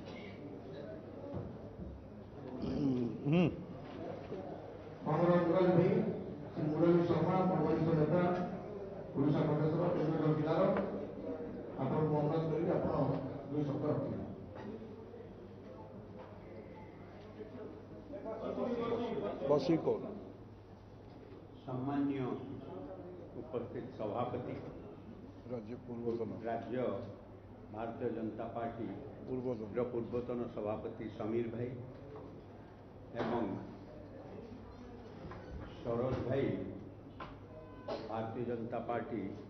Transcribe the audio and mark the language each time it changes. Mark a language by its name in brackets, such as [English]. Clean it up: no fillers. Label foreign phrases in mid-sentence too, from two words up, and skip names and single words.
[Odia] ଆମର ମୁରଲି ଭାଇ ଶ୍ରୀ ମୁରଲି ଶର୍ମା ବରିଷ୍ଠ ନେତା ଓଡ଼ିଶା ପ୍ରଦେଶର କେନ୍ଦ୍ର ଜିଲ୍ଲାର ଆପଣଙ୍କୁ ଅନୁରୋଧ କରିକି ଆପଣ ଦୁଇ ଶବ୍ଦ ରଖିବେ। ବସି କହ ସମ୍ମାନ୍ୟ ଉପସ୍ଥିତ ସଭାପତି ରାଜ୍ୟ ପୂର୍ବତନ ରାଜ୍ୟ ଭାରତୀୟ ଜନତା ପାର୍ଟି ପୂର୍ବତନ ସଭାପତି ସମୀର ଭାଇ ଏବଂ ସରୋଜ ଭାଇ ଭାରତୀୟ ଜନତା ପାର୍ଟି